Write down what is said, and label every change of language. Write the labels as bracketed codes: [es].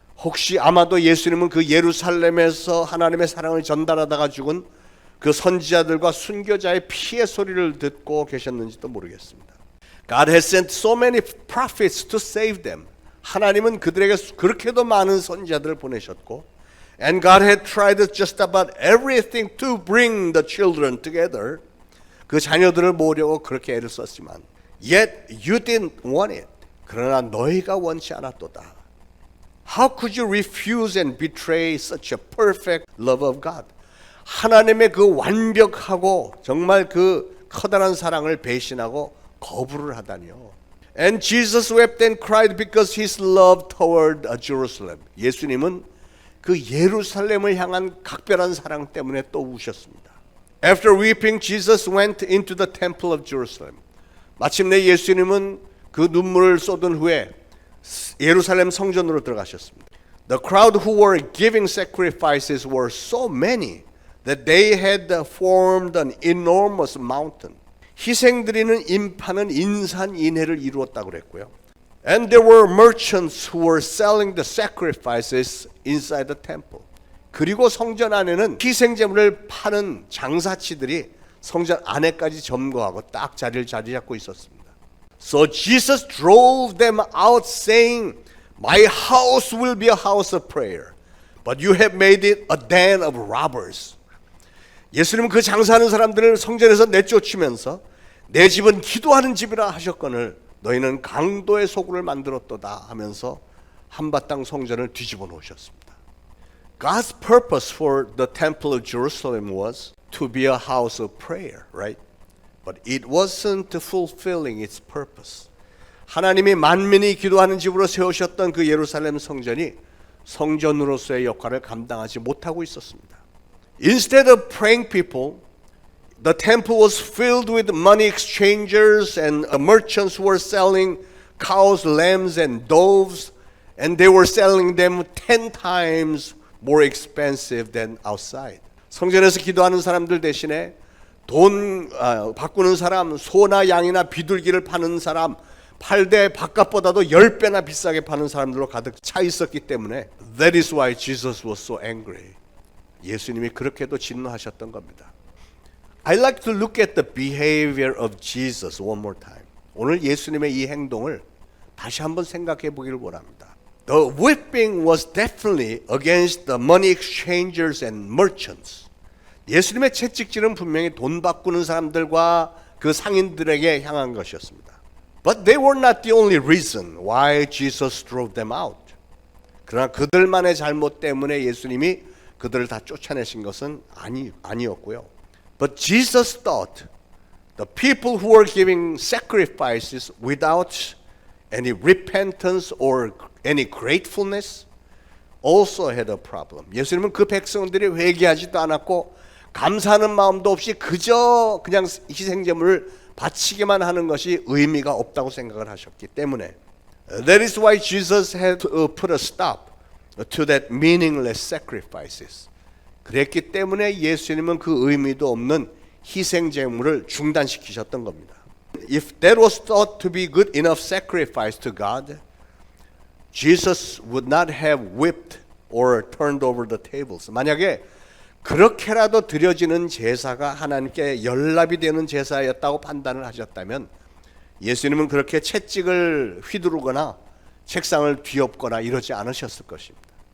[ko] 혹시 아마도 예수님은 그 예루살렘에서 하나님의 사랑을 전달하다가 죽은 그 선지자들과 순교자의 피의 소리를 듣고 계셨는지도 모르겠습니다. [en] God has sent so many prophets to save them. [ko] 하나님은 그들에게 그렇게도 많은 선지자들을 보내셨고 [en] And God had tried just about everything to bring the children together. [ko] 그 자녀들을 모으려고 그렇게 애를 썼지만 [en] Yet you didn't want it. [ko] 그러나 너희가 원치 않았도다. [en] How could you refuse and betray such a perfect love of God? [ko] 하나님의 그 완벽하고 정말 그 커다란 사랑을 배신하고 거부를 하다니요. [en] And Jesus wept and cried because his love toward Jerusalem. [ko] 예수님은 그 예루살렘을 향한 각별한 사랑 때문에 또 우셨습니다. [en] After weeping, Jesus went into the temple of Jerusalem. [ko] 마침내 예수님은 그 눈물을 쏟은 후에 예루살렘 성전으로 들어가셨습니다. [en] The crowd who were giving sacrifices were so many that they had formed an enormous mountain. [ko] 희생드리는 인파는 인산인해를 이루었다고 그랬고요. [en] And there were merchants who were selling the sacrifices inside the temple. [ko] 그리고 성전 안에는 희생제물을 파는 장사치들이 성전 안에까지 점거하고 딱 자리 잡고 있었습니다. [en] So Jesus drove them out saying, My house will be a house of prayer, but you have made it a den of robbers. [ko] 예수님은 그 장사하는 사람들을 성전에서 내쫓으면서 내 집은 기도하는 집이라 하셨거늘 너희는 강도의 소굴을 만들었도다 하면서 한바탕 성전을 뒤집어 놓으셨습니다. [en] God's purpose for the temple of Jerusalem was to be a house of prayer, right? But it wasn't fulfilling its purpose. [ko] 하나님이 만민이 기도하는 집으로 세우셨던 그 예루살렘 성전이 성전으로서의 역할을 감당하지 못하고 있었습니다. [en] Instead of praying people, the temple was filled with money exchangers and merchants who were selling cows, lambs, and doves, and they were selling them 10 times more expensive than outside. [ko] 성전에서 기도하는 사람들 대신에 돈 바꾸는 사람, 소나 양이나 비둘기를 파는 사람, 팔대 바깥보다도 10배나 비싸게 파는 사람들로 가득 차 있었기 때문에 [en] That is why Jesus was so angry. [ko] 예수님이 그렇게도 진노하셨던 겁니다. [en] I like to look at the behavior of Jesus one more time. [ko] 오늘 예수님의 이 행동을 다시 한번 생각해 보기를 원합니다. [en] The whipping was definitely against the money exchangers and merchants. [ko] 예수님의 채찍질은 분명히 돈 바꾸는 사람들과 그 상인들에게 향한 것이었습니다. [en] But they were not the only reason why Jesus drove them out. [ko] 그러나 그들만의 잘못 때문에 예수님이 그들을 다 쫓아내신 것은 아니었고요. [en] But Jesus thought the people who were giving sacrifices without any repentance or any gratefulness also had a problem. [ko] 예수님은 그 백성들이 회개하지도 않았고 감사하는 마음도 없이 그저 그냥 희생제물을 바치기만 하는 것이 의미가 없다고 생각을 하셨기 때문에 [en] That is why Jesus had to put a stop to that meaningless sacrifices. [ko] 그랬기 때문에 예수님은 그 의미도 없는 희생제물을 중단시키셨던 겁니다. [en] If that was thought to be good enough sacrifice to God, Jesus would not have whipped or turned over the tables. [ko] 만약에 그렇게라도 드려지는 제사가 하나님께 연락이 되는 제사였다고 판단을 하셨다면 예수님은 그렇게 채찍을 휘두르거나 책상을 뒤엎거나 이러지 않으셨을 것입니다.